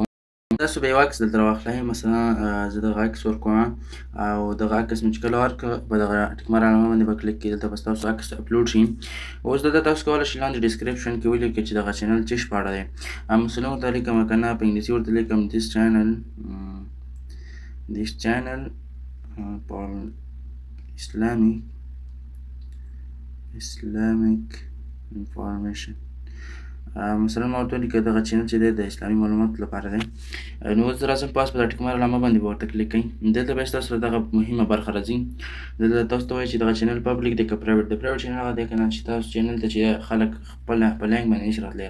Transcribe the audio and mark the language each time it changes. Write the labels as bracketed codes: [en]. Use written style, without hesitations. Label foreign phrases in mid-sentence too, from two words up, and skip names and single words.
[ps] تاسو به یو عکس دلته راواخلئ. مثلا زه دغه عکس ورکوم او دغه عکس مې چې کله ورکړه په دغه [en] tick mark [ps] علامه باندې به کلیک کړئ. دلته به ستاسو عکس اپلوډ شي. اوس دلته تاسو کولی شئ لاندې ډسکرپشن کې ولیکئ چې دغه چینل څه شي په اړه دی. مثلا ورته لیکم که نه په انګلیسي ورته لیکم [en] this channel for Islamic information. [ps] مثلا ما ورته ولیکه دغه چینل چې دی د اسلامي معلوماتو لپاره دی. نو اوس زه راځم پاس په دغه [en] tick mark [ps] علامه باندې به ورته کلیک کړئ. دلته به ستاسو سره دغه مهمه برخه راځي. دلته تاسو ته وایي چې دغه [en] channel public [ps] دی که پرایویټ دی. [en] private channel [ps] هغه دی که نه چې تاسو چینل ته چې خلک خپل په لینک باندې نشي راتلی.